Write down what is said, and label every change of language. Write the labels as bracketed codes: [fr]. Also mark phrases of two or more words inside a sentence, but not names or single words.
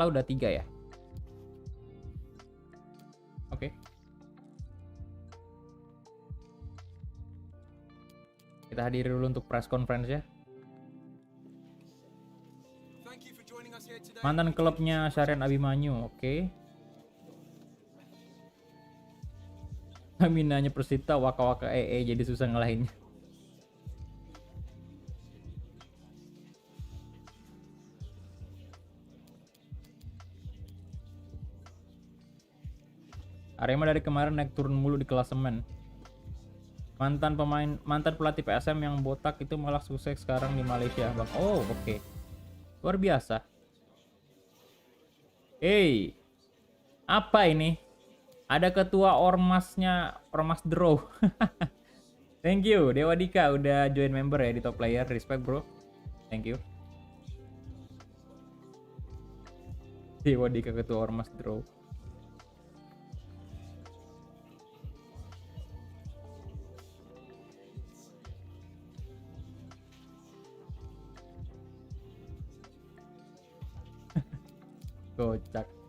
[id] Total kalah udah 3 ya. Oke. Kita hadiri dulu untuk [en] press conference [id] ya. Mantan klubnya Syarian Abimanyu, oke. Aminanya Persita, waka-waka jadi susah ngalahinnya. Arema dari kemarin naik turun mulu di klasemen. Mantan pelatih PSM yang botak itu malah sukses sekarang di Malaysia, Bang. Oh, oke. Luar biasa. Hey, apa ini? Ada ketua ormasnya, Ormas Draw. [en] Thank you, [id] Dewa Dika udah [en] join member [id] ya di [en] top player. Respect bro. Thank you. [id] Dewa Dika ketua Ormas Draw. Kocak.